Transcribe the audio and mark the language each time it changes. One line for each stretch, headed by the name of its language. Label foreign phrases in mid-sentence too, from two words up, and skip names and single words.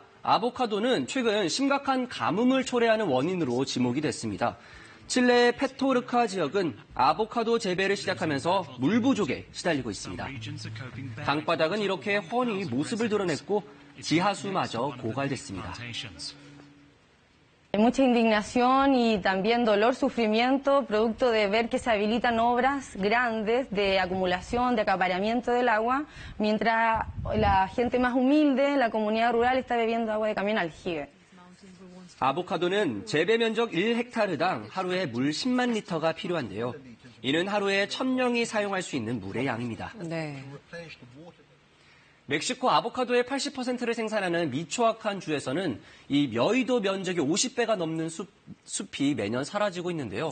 Korean: 아보카도는 최근 심각한 가뭄을 초래하는 원인으로 지목이 됐습니다. 칠레의 페토르카 지역은 아보카도 재배를 시작하면서 물 부족에 시달리고 있습니다. 강바닥은 이렇게 훤히 모습을 드러냈고 지하수마저 고갈됐습니다.
Spanish: Hay mucha indignación y también dolor, sufrimiento, producto de ver que se habilitan obras grandes de acumulación, de acaparamiento del agua, mientras la gente más humilde, la comunidad rural, está bebiendo agua de camión aljibe.
Korean: 아보카도는 재배 면적 1헥타르당 하루에 물 10만 리터가 필요한데요. 이는 하루에 1000명이 사용할 수 있는 물의 양입니다. 네. 멕시코 아보카도의 80%를 생산하는 미초아칸 주에서는 이 여의도 면적이 50배가 넘는 숲이 매년 사라지고 있는데요.